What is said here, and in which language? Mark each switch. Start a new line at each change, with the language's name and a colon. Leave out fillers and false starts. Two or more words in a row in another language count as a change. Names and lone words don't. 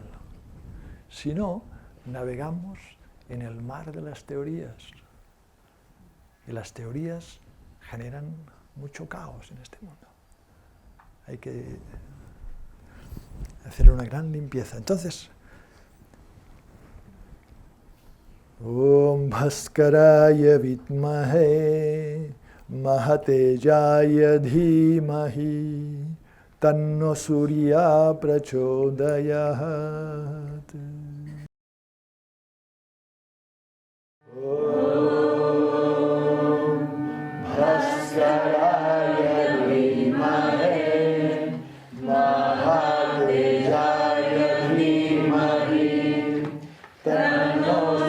Spanish: Si no, navegamos en el mar de las teorías. Y las teorías generan mucho caos en este mundo. Hay que hacer una gran limpieza. Entonces,
Sanskrit: Om Bhaskaraya Vidmahe Mahatejaya Dhimahi Tanno Surya Prachodayat. Om Bhaskaraya Vidmahe Mahatejaya Dhimahi Tanno